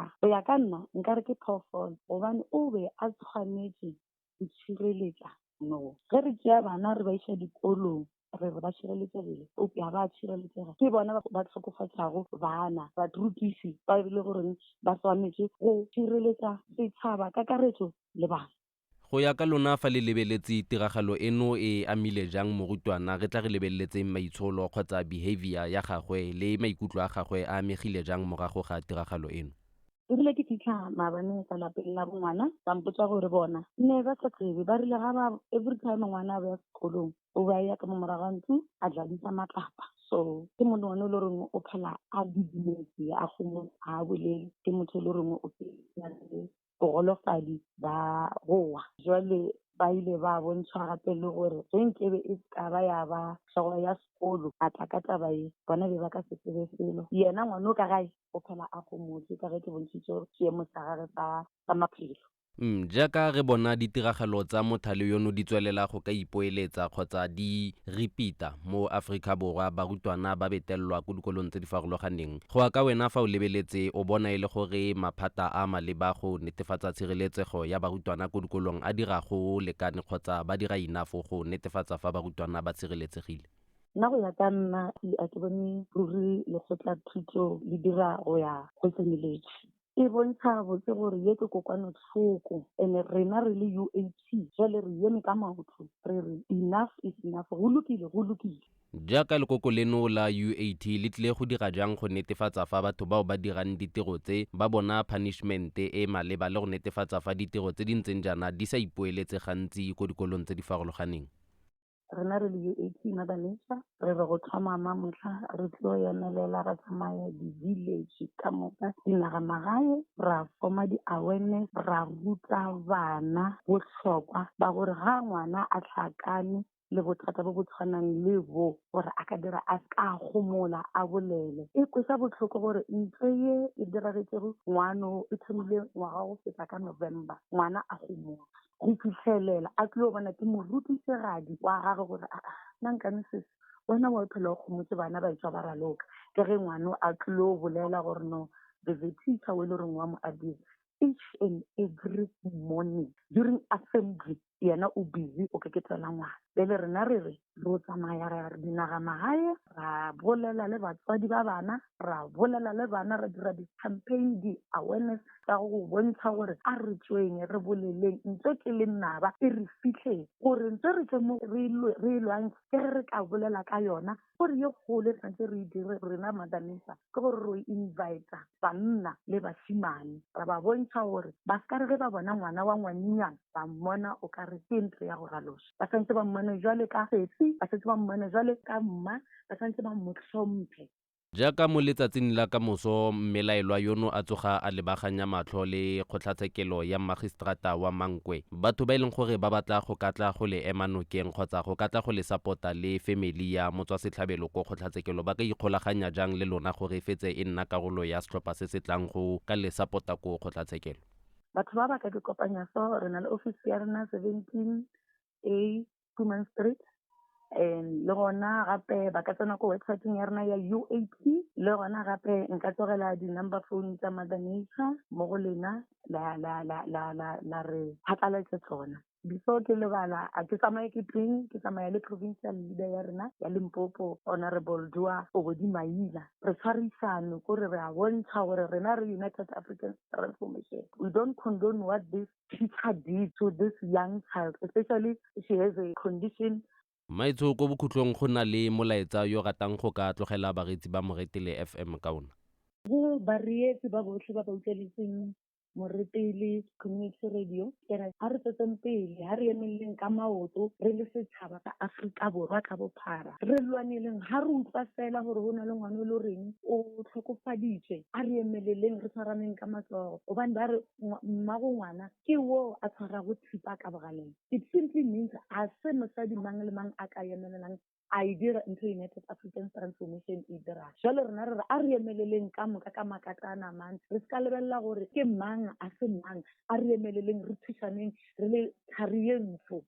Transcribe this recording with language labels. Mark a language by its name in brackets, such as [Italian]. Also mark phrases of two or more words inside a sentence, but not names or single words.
[Northern Sotho] Go ya ka nna nka re ke phoofolo gobane o be a tshwanetse go tshireletsa no. Ge re tšea bana re ba iša dikolong re ba tshireletsegile o pia ba tshireletsega ke bona ba tlhokofatšago bana barutiši ba bile gore ba tshwanetse go tshireletsa setšhaba ka karetso le bana. [Tswana] Go ya ka lona fa le lebeletse tiragalo eno e amile jang morutwana re tla re lebeletse maitsholo kgotsa behavior ya gagwe le maikutlo a gagwe a amegile jang morago ga tiragalo eno. [Northern Sotho] Ebile ke fitlha maabane ka lapeng la bongwana ba mpotsa gore bona ne ba sa tsebe ba rile ga ba [English] every time [Northern Sotho] ngwana a ba ya sekolong o ba ya ka mo morago ntlo a dladisa matlapa. So ke motho ngwana o le reng o phela a didimetse a gomo a bolele ke motho o le reng o phela bogolofadi ba gowa. Jwale ba ile ba bontšha gape le gore ge nkebe e ka ba ya ba tlhogo ya sekolo a tla ka taba e bona be ba ka se tsebe felo. Yena ngwana o ka gae o phela a gomotse ka ge ke bontšhitse seemo sa gagwe sa maphelo. [Tswana] Jaaka re bona ditiragalo tsa mothale yono di tswelela go ka ipoeletsa kgotsa di repeata mo Aforika Borwa barutwana ba betelelwa ko dikolong tse di farologaneng, go ya ka wena fa o lebeletse o bona e le gore maphata a maleba go netefatsa tshireletsego ya barutwana ko dikolong a dira go lekane kgotsa ba dira enough go netefatsa fa barutwana ba tshireletsegile? Nna go ya ka nna a ke bone ruri lekgotla thuto le dira go ya go tseneletse. [Northern Sotho] E bontsha botse gore ye ke kokwanotlhoko and rena re le UAT jale re eme ka maotho re re [English] enough is enough [Northern Sotho] go lokile. [Tswana] Jaaka lekoko leno la UAT le tlile go dira jang go netefatsa fa batho bao ba dirang ditiro tse ba bona punishment e maleba le go netefatsa fa ditiro tse di ntseng jaana di sa ipoeletse gantsi ko dikolong tse di farologaneng? [Northern Sotho] Rena re le UAT Mother Nature re re go tlhomama motlha re tlo emelela ra tsamaya di-village ka moka dinagamagae ra forma di-awareness ra ruta bana bohlokwa ba gore ga ngwana a tlhakane le bothata bo bo tshwanang le bo gore a ka dira a ka gomola a bolele. E kwesa botlhoko gore ntho ye e diragetsego ngwano e thomile ngwaga go feta ka November ngwana a gomola go fitlhelela a tlile go bona ke morutisegadi wa gagwe gore nna nkane sese wena wa phela o gomotse bana ba etswa ba raloka ke ge ngwano a tlile go bolela gore no [English] the teacher [Northern Sotho] o e le goreng wa mo abuse [English] each and every morning during assembly [Northern Sotho] yena o busy o ke tsela ngwana le rena re re ro tsamaya re dinagamagae ra bolela le batswadi ba bana ra bolela le bana ra dira di-campaign di-awareness ka go bontsha gore a re tsweng re boleleng ntse ke le nnaba e re fitlhe gore ntse re tse mo re lwantse ke re ka bolela ka yona gore ye kgole tshwanetse re dire rena Mother Nature ke gore ro invite banna le basimane ra ba bontsha gore ba ska re ge ba bona ngwana wa ngwannyana ba mmona o ka re ke ntho ya go raloša ba santse ba mmone jwale ka setsi ba santse ba mmone jwale ka mma ba santse ba motlhomphe. [Tswana] Jaaka mo letsatsing la kamoso mmelaelwa yono a tsoga a lebaganya matlho le kgotlatshekelo ya magistrata wa Mankwe, batho ba e leng gore ba batla go katla go le ema nokeng kgotsa go katla go le support-a le family ya motswasetlhabelo ko kgotlatshekelo ba ka ikgolaganya jang le lona gore fetse e nna karolo ya setlhopha se se tlang go ka le support-a ko kgotlatshekelo? Batho ba ba ka dikopanya so re na le office ya rena 17A Kuman Street le gona gape ba ka tsena ko websiteng ya rena ya UAP, le gona gape nka tlogela di-number phone tsa Mother Nature mo go lena la re phatlalatse tsona. [Northern Sotho] Before ke lebala a ke tsamaye ke tsamaya le [English] provincial leader [Northern Sotho] ya rena ya Limpopo, Honorable Dua Obodi Maila. Re tshwarisane ko re a bontsha gore rena re [English] United African Transformation, we don't condone what this teacher did to this young child, especially she has a condition. [Tswana] Maitso ko bokhutlong go na le molaetsa yo ratang go ka tlogela bareetsi ba Moretele FM ka ona? Go bareetsi ba botlhe ba ba utlweletseng Moretele Community Radio, ke re ha re tsetseng pele, [Northern Sotho] ha re emeleng ka maoto re le setšhaba ka Afrika Borwa ka bophara, re lwaneleng ha re utlwa fela gore go na le ngwana le reng o tlhokofaditswe, a re emeleleng re tshwaraneng ka matsogo, gobane ba re mmago ngwana ke wo a tshwarago thipa ka bogaleng. [English] It simply means [Northern Sotho] a se mosadi mang le mang a ka emelelang a e dira ntho United African Transformation e dira. Jalo rena re re a re emeleleng ka moka ka makatana man, re ska lebelela gore ke mang a se mang, a re emeleleng re thusaneng re le thari ye ntsho.